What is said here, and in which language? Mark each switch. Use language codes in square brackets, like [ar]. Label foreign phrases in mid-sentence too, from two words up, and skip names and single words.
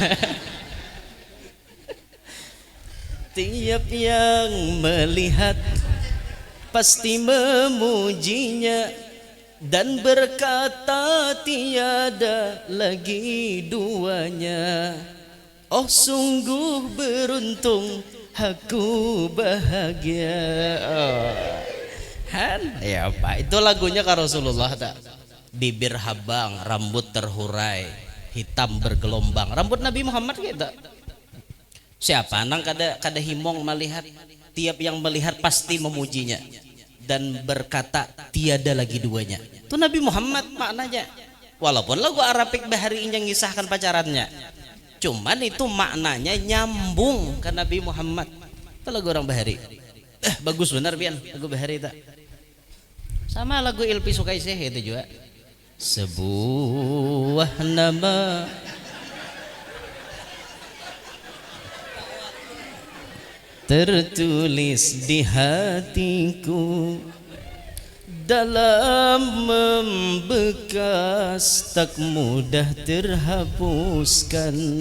[id] Tiap yang melihat pasti memujinya dan berkata tiada lagi duanya. Oh sungguh beruntung, aku bahagia. [bjn] Ya Pak, itu lagunya ke Rasulullah tak? Bibir habang, rambut terhurai, hitam bergelombang. Rambut Nabi Muhammad gitu. Siapa nang kada himong melihat, [id] tiap yang melihat pasti memujinya dan berkata tiada lagi duanya. [bjn] Itu Nabi Muhammad maknanya. Walaupun lagu Arabik bahari yang ngisahkan pacarannya, cuman itu maknanya nyambung ke Nabi Muhammad. Itu lagu orang bahari. Bagus benar pian lagu bahari itu. Sama lagu Ilpi Sukaisih itu juga. [id] Sebuah nama tertulis di hatiku, dalam membekas tak mudah terhapuskan.